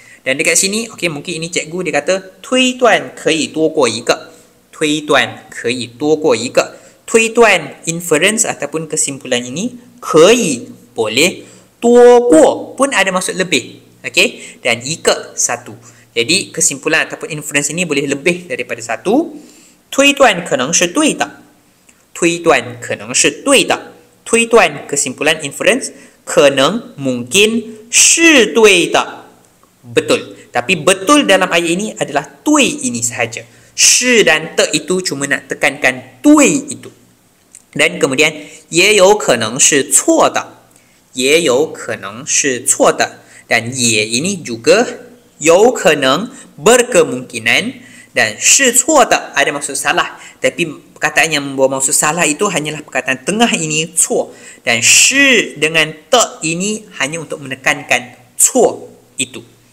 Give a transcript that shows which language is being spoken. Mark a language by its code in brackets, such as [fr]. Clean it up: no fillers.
[ms] Dan dekat sini okey mungkin ini cikgu dia kata [zh] 推断可以多过一个推断可以多过一个推断 [ms] inference ataupun kesimpulan ini [zh] 可以 [ms] boleh [zh] 多过 [ms] pun ada maksud lebih okey dan [zh] 一个 [ms] satu. Jadi kesimpulan ataupun inference ini boleh lebih daripada satu. [zh] 推断可能是对的推断可能是对的推断 [ms] kesimpulan inference [zh] 可能 [ms] mungkin [zh] 是对的 [ms] betul. Tapi betul dalam ayat ini adalah [zh] 对 [ms] ini sahaja. [zh] 是 [ms] dan [zh] 的 [ms] itu cuma nak tekankan [zh] 对 [ms] itu. Dan kemudian [zh] 也有可能是错的也有可能是错的 [ms] dan [zh] 也 [ms] ini juga [zh] 有可能 [ms] berkemungkinan dan [zh] 是错的 [ms] ada maksud salah tapi perkataan yang membawa maksud salah itu hanyalah perkataan tengah ini [zh] 错 [ms] dan [zh] 是 [ms] dengan [zh] 的 [ms] ini hanya untuk menekankan [zh] 错 [ms] itu.